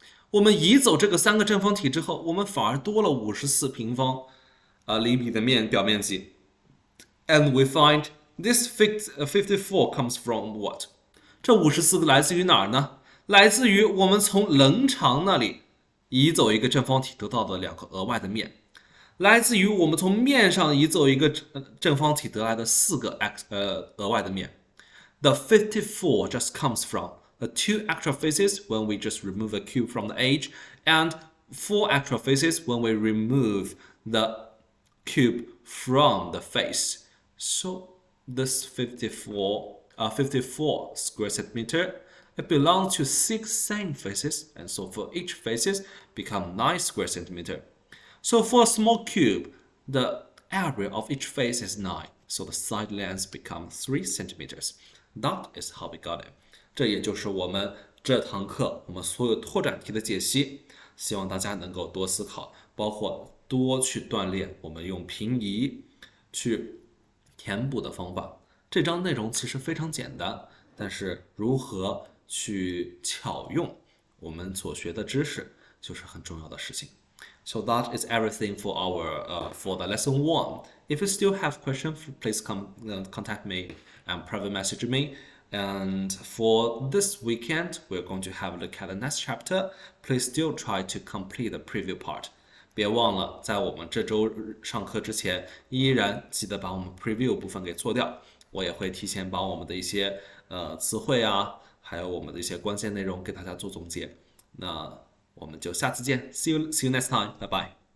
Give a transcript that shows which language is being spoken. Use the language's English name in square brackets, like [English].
[Chinese] 我们移走这个3个正方体之后，我们反而多了54平方厘米的表面积。 [English] And we find this 54 comes from what? [Chinese] 这54来自于哪儿呢？来自于我们从棱长那里移走一个正方体得到的2个额外的面，来自于我们从面上移走一个正方体得来的4个额外的面。 [English] The 54 just comes from the 2 actual faces when we just remove a cube from the edge, and 4 actual faces when we remove the cube from the face. So this 54 square centimeter, it belongs to 6 same faces, and so for each faces become 9 square centimeter. So for a small cube, the area of each face is 9, so the side lengths become 3 centimeters. That is how we got it. [Chinese] 这也就是我们这堂课我们所有拓展题的解析。希望大家能够多思考，包括多去锻炼我们用平移去填补的方法。这章内容其实非常简单，但是如何去巧用我们所学的知识就是很重要的事情。 [English] So that is everything for for the lesson 1. If you still have questions, please contact me and private message me. And for this weekend, we're going to have a look at the next chapter. Please still try to complete the preview part. [Chinese] 别忘了在我们这周上课之前，依然记得把我们 preview 部分给做掉。我也会提前把我们的一些词汇还有我们的一些关键内容给大家做总结。那我们就下次见， [English] see you next time， [Chinese] 拜拜。